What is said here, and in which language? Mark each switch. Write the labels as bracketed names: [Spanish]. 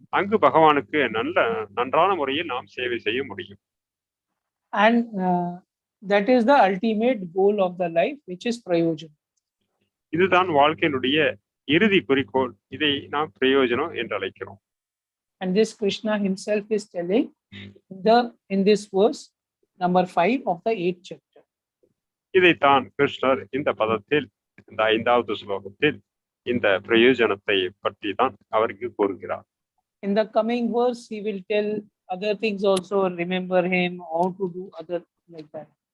[Tamil] அங்கு பகவானுக்கு நன்றான முறையில் நாம் சேவை செய்ய முடியும். [English] And that is the ultimate goal of the life, which is prayojan. [Tamil] இதுதான் வாழ்க்கையினுடைய இறுதி குறிக்கோள். இதை நாம் பிரயோஜனம் என்று அழைக்கிறோம். [English] And this Krishna himself is telling in this verse number 5 of the 8th chapter. [Tamil] இதைத்தான் கிருஷ்ணர் இந்த பதத்தில், இந்த 5வது ஸ்லோகத்தில் இந்த பிரயோஜனத்தை பற்றி தான் அவருக்கு கூறுகிறார். [English] In the coming verse he will tell other things also, remember him, how to do other like that.